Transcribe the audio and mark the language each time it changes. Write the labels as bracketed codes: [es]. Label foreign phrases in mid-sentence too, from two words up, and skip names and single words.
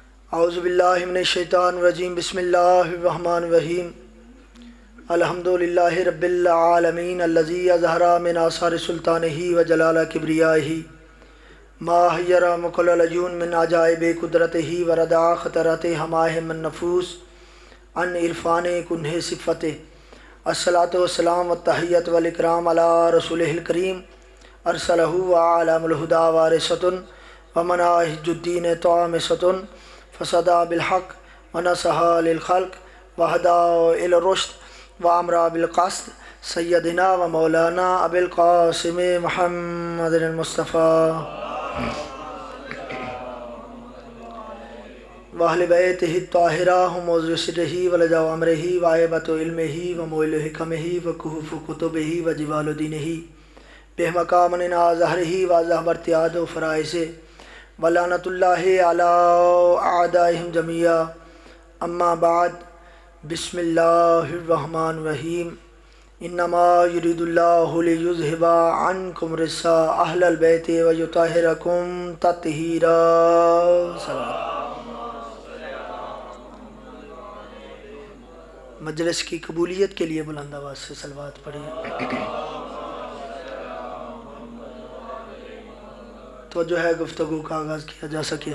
[ar] اعوذ باللہ من الشیطان الرجیم بسم اللہ الرحمن الرحیم الحمدللہ رب العالمین الذی اظہر من آثار سلطانہ و جلال کبریائہ ما حیر مقل العیون من عجائب قدرتہ و ردع خطرات ہمائہ من نفوس ان عرفان کنہ صفتہ الصلاۃ والسلام والتحیۃ والاکرام علی رسولہ الکریم ارسلہ وعلام الہدی وارثۃ ومناہج الدین طامسۃ فصدا بالحق ونصح للخلق وہدا الی الرشد وامر بالقسط سیدنا و مولانا ابی القاسم محمد المصطفیٰ واہل بیتہ الطاہرہ ہم عضو سرہ ولجا امرہ وعیبۃ علمہ وموئل حکمہ وکہف کتبہ وجوال دینہ بہمقام ظہرہ واضح برتیاد و فرائض ولعنۃ اللہ علی اعدائہم جمیعا اما بعد بسم اللہ الرحمن الرحیم انما یرید اللہ لیذہب عنکم الرجس اہل البیت ویطہرکم تطہیرا۔ [ur] مجلس کی قبولیت کے لیے بلند آواز سے صلوات پڑھیں۔ تو جو ہے گفتگو کا آغاز کیا جا سکے۔